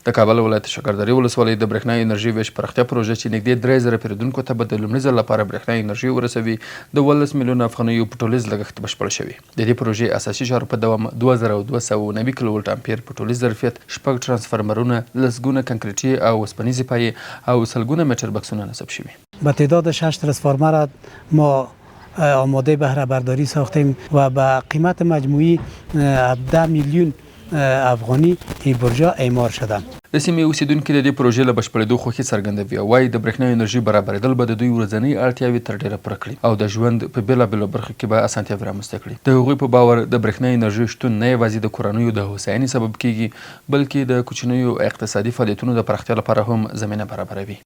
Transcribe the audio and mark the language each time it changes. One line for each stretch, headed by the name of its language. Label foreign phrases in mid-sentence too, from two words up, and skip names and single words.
Pashto: د کابل ولایت شکردرې ولسوالۍ د برېښنا انرژۍ ویش پراختیا پروژه چې نږدې 3000 پیرودونکو ته به د لومړي ځل لپاره برېښنا انرژۍ ورسوي د 12 میلیونه افغانیو په ټولیز لګښت بشپړه شوې. د دې پروژې اساسي چارو په دوام 2290 کیلو ولټ امپیر په ټولیز ظرفیت 6 ترانسفارمرونه، لسګونه کنکریټي او اوسپنیزې پایې او سلګونه متر بکسونه نصب شوي.
Persian: با تعداد 6 ترانسفارمر ما آماده بهره برداری ساختیم و به قیمت مجموعی 17 میلیون افغانی این پروژه اعمار شده.
Pashto: د سیمې اوسیدونکي د دې پروژې له بشپړېدو خوښي څرګندوي او وایي د برېښنا انرژي برابرېدل به د دوی ورځنۍ اړتیاوې تر ډېره پوره کړي او د ژوند په بېلابېلو برخو کې به اسانتیاوې رامنځته کړي. د هغوی په باور د برېښنا انرژي شتون نه یوازې د کورنیو د هوساینې سبب کیږي بلکې د کوچنیو اقتصادي فعالیتونو د پراختیا لپاره هم زمینه برابروي.